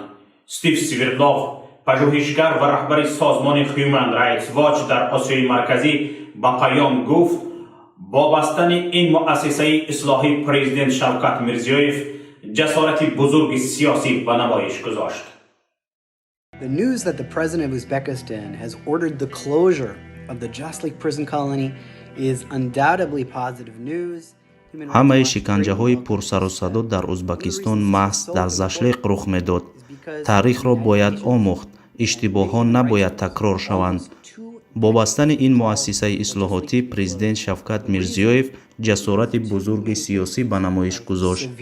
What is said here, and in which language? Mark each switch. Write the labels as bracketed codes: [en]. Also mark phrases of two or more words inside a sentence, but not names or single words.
[tg] Стив Свердлов, пажӯҳишгар ва раҳбари созмони Human Rights Watch дар Осиёи Марказӣ, ба паём гуфт: бо бастани ин муассисаи ислоҳӣ президент Шавкат Мирзиёев ҷасорати бузурги сиёсӣ ба намоиш гузошт. [en] The news that the president of Uzbekistan has ordered the closure of the Jaslik prison colony is undoubtedly positive news. [tg] ҳамаи шиканҷаҳои пурсарусадо дар Ӯзбекистон маҳз дар Зашлиқ рух медод. Таърихро бояд омӯхт, иштибоҳҳо набояд такрор шаванд. бо бастани ин муассисаи ислоҳотӣ президент Шавкат Мирзиёев ҷасорати бузурги сиёсӣ ба намоиш гузошт.